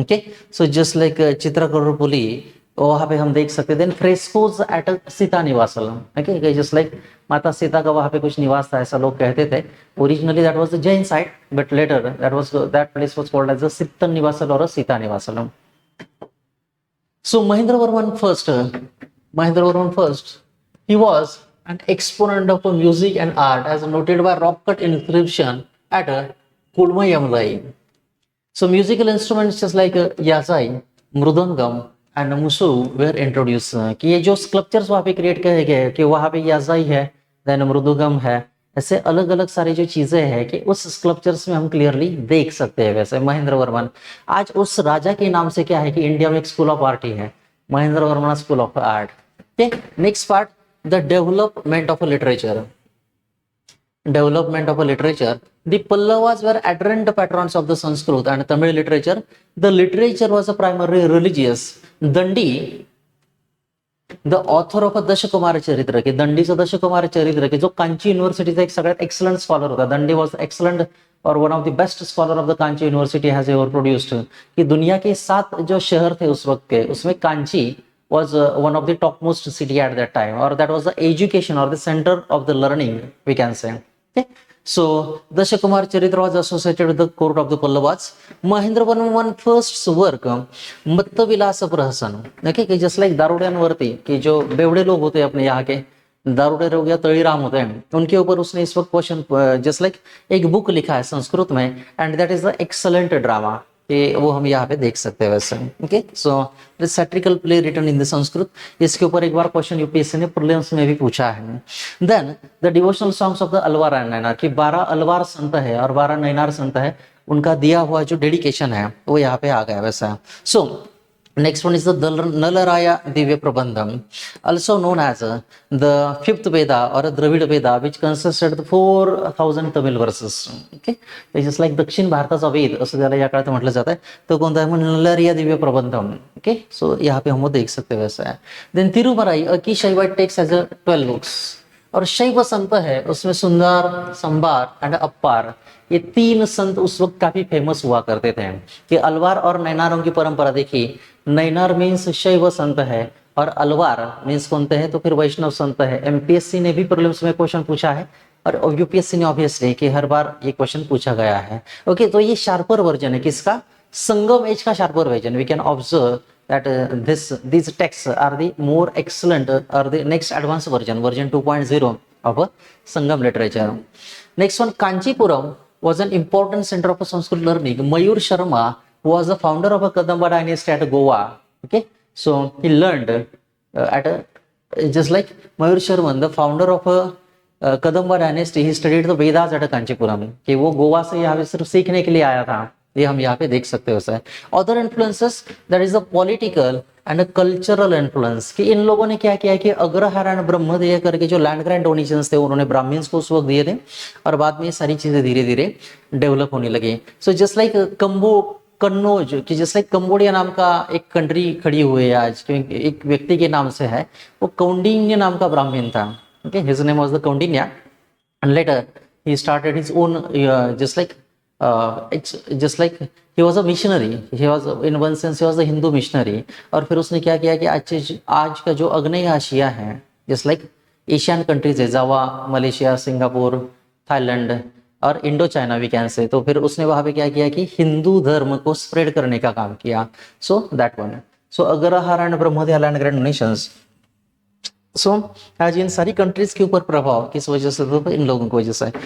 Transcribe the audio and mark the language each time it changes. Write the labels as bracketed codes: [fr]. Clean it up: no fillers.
[hi] Okay, so just like चित्रकूटपुली वहां पे हम देख सकते हैं। Then फ्रेस्कोज eight Sita निवासलम। Okay, just like माता सीता का वहां पे कुछ निवास था ऐसा लोग कहते थे। [en] Originally that was the Jain site but later that place was called as the Sittanavasal और Sitanivasalam. So Mahendra Varman first he was an exponent of music and art as noted by rock cut inscription at Kulmayamlai. So musical instruments just like yazai, mrudangam [hi] and मुसु where introduce, कि ये जो sculptures वहाँ पे create किए गए कि वहाँ पे याजाई है, देन मृदुगम है, ऐसे अलग अलग सारी जो चीजें हैं कि उस स्कल्पचर्स में हम क्लियरली देख सकते हैं वैसे। महेंद्र वर्मन आज उस राजा के नाम से क्या है कि इंडिया में एक स्कूल ऑफ आर्ट ही है, Mahendra Varman school of art. [en] Next part, the development of literature. Development of a literature. The Pallavas were adherent patrons of the Sanskrit and Tamil literature. The literature was a primarily religious. Dandi, the author of a [mr] दशकुमार चरित्र, की दंडीचं दशकुमार चरित्र की जो कांची युनिव्हर्सिटीचा एक सगळ्यात excellent scholar होता। [en] Dandi was excellent और one of the best scholar of the Kanchi university has ever produced, [hi] कि दुनिया के 7 जो शहर थे उस वक्त के उसमें [en] Kanchi was one of the topmost city at that time, or that was the education or the center of the learning we can say. Okay, so Dashakumar Charitra was associated with the court of the Pallavas. [hi] Mahendra Varman first work मत्त विलास प्रहसन, okay, कि just like दारूड्यांवरती कि जो बेवड़े लोग होते हैं अपने यहाँ के दारूडे हो गया तळीराम होते हैं उनके ऊपर उसने इस वक्त क्वेश्चन जस्ट लाइक एक बुक लिखा है संस्कृत में, [en] and that is the excellent drama, [hi] ये वो हम यहाँ पे देख सकते हैं वैसे। Okay, so [en] this satirical play written in the Sanskrit, [hi] इसके ऊपर एक बार क्वेश्चन यूपीएससी ने प्रीलिम्स में भी पूछा है। Then the devotional songs of the Alvar and Nainar, कि 12 अलवार संत है और 12 नैनार संत है, उनका दिया हुआ जो डेडिकेशन है वो यहाँ पे आ गया वैसा। [en] So next one is the Nalaraya Divya Prabandham, also known as the 5th Veda or a Dravid Veda, which consisted of 4000 Tamil verses. Okay, it's just like [mr] दक्षिण भारताचा वेद असं त्याला या काळात म्हटलं जातं, तो कोणता आहे? [hi] नलरिया दिव्य प्रबंधम। ओके, सो यहाँ पे हम वो देख सकते हैं वैसा है। देन तिरुमराई की शैवाइट टेक्स्ट एज 12 बुक्स, और शैव संत है उसमें सुंदर, संबार एंड अप्पार, ये 3 संत उस वक्त काफी फेमस हुआ करते थे। कि अलवार और नैनारों की परंपरा देखी, नैनार मीन्स शैव संत है और अलवार मीन्स कौनते हैं तो फिर वैष्णव संत है। एमपीएससी ने भी प्रीलिम्स में क्वेश्चन पूछा है और यूपीएससी ने ऑब्वियसली कि हर बार ये क्वेश्चन पूछा गया है। ओके, तो ये शार्पर वर्जन है किसका? संगम एज का sharper version. [en] We can observe that these texts are the more excellent or the next advanced version 2.0 of Sangam literature. Next one, Kanchipuram was an important center of Sanskrit learning. Mayur Sharma was the founder of a Kadamba dynasty at Goa. Okay, so he learned at a just like Mayur Sharma, the founder of a Kadamba dynasty, he studied the Vedas at a Kanchipuram. [hi] कि वो गोवा से यहाँ पे सिर्फ सीखने के लिए आया था, ये हम यहाँ पे देख सकते हो sir. [en] other influences that is the political and cultural influence, [hi] कि इन लोगों ने क्या किया कि अग्रहार एंड ब्रह्मदेय करके जो लैंड ग्रांट डोनेशंस थे उन्होंने ब्राह्मण्स को उस वक्त दिए थे, और बाद में ये सारी चीजें धीरे धीरे डेवलप होने लगी. सो जस्ट लाइक कन्नौज, कि जस्ट लाइक कंबोडिया नाम का एक कंट्री खड़ी हुई है आज, क्योंकि एक व्यक्ति के नाम से है, वो कौंडिन्य नाम का ब्राह्मण था. [en] Okay, his name was the Kaundinya, and later he started his own it's just like he was a missionary. He was in one sense he was a Hindu missionary. [hi] और फिर उसने क्या किया कि आज का जो आग्नेय एशिया है, just like एशियन कंट्रीज है, जावा, मलेशिया, सिंगापुर, थाईलैंड और Indo China we can say, तो फिर उसने वहां पे क्या किया कि हिंदू धर्म को स्प्रेड करने का काम किया. So that one. So agrahara and ब्रह्मदेय land grant donations, सो आज इन सारी कंट्रीज के ऊपर प्रभाव किस वजह से, तो इन लोगों की वजह से.